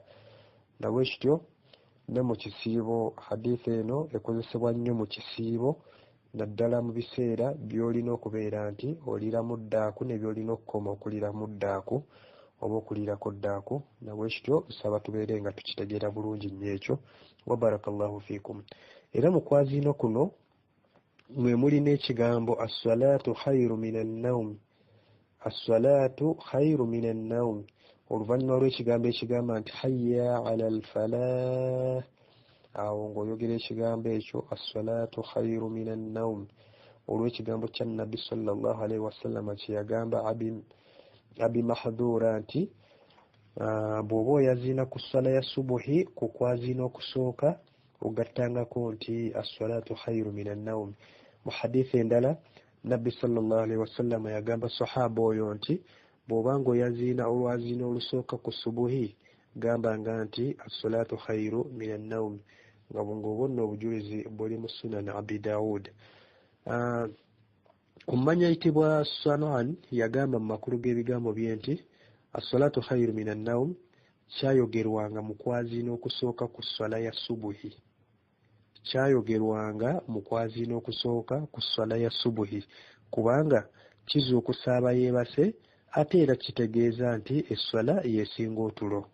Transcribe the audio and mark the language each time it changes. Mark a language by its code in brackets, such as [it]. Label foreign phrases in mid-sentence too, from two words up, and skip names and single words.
[lg] Nabwe kityo ne mu kisiibo, hadithi eno ekozesebwa nnyo mu kisiibo, naddala mu biseera by'olina okubeera nti oliramu ddaaku ne by'olina okukoma okuliramu ddaaku oba okulirako ddaaku. Nabwe kityo nsaba tubeere nga tukitegeera bulungi nnyo ekyo. [ar] وبارك الله فيكم. [lg] Era mu kwaziina kuno mwe mulina ekigambo [ar] الصلاة خير من النوم. الصلاة خير من النوم. [lg] Oluvannyuma lw'ekigambo ekigamba nti [ar] حي على الفلاح, [lg] awo ng'oyogera ekigambo ekyo [ar] الصلاة خير من النوم [lg] olw'ekigambo kya Nabbi [ar] صلى الله عليه وسلم [lg] kye yagamba abi mahdura nti bw'oba oyaziina ku ssala ya subuhi ku kwaziina okusooka ogattangako nti [ar] الصلاة خير من النوم. [lg] Mu hadithi endala Nabbi [ar] صلى الله عليه وسلم [lg] yagamba sahaba oyo nti bw'obanga oyaziina olwaziina olusooka ku subuhi gambanga nti [ar] الصلاة خير من النوم, [lg] nga bw'oba nno obujulizi buli mu sunan Abi Daud. Omumanyi ayitibwa Sanan yagamba mu makulu g'ebigambo bye nti [ar] الصلاة خير من النوم [lg] kyayogerwanga mu kwaziina okusooka ku swala ya subuhi. Kyayogerwanga mu kwaziina okusooka ku swala ya subuhi kubanga kizuukusa abayeebase ate era kitegeeza nti esswala yeesinga otulo.